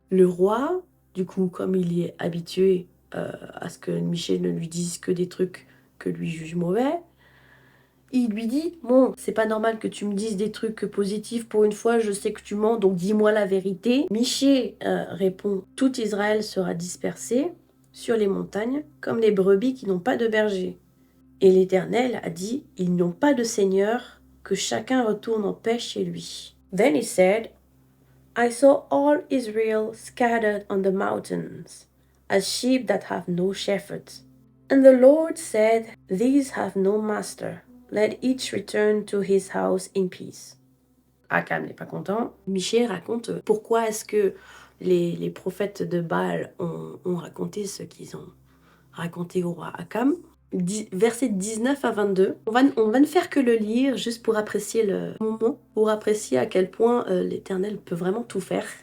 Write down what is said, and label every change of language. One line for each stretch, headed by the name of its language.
French: Le roi, du coup, comme il y est habitué à ce que Michée ne lui dise que des trucs que lui juge mauvais, il lui dit, bon, c'est pas normal que tu me dises des trucs positifs pour une fois, je sais que tu mens, donc dis-moi la vérité. Michée répond, tout Israël sera dispersé sur les montagnes, comme les brebis qui n'ont pas de berger. Et l'Éternel a dit, ils n'ont pas de seigneur que chacun retourne en paix chez lui.
English: Then he said, I saw all Israel scattered on the mountains, as sheep that have no shepherd. And the Lord said, These have no master. Let each return to his house in peace.
French: Akab n'est pas content. Michée raconte pourquoi est-ce que les prophètes de Baal ont raconté ce qu'ils ont raconté au roi Akab. Versets 19 à 22. On va ne faire que le lire juste pour apprécier le moment, pour apprécier à quel point l'Éternel peut vraiment tout faire.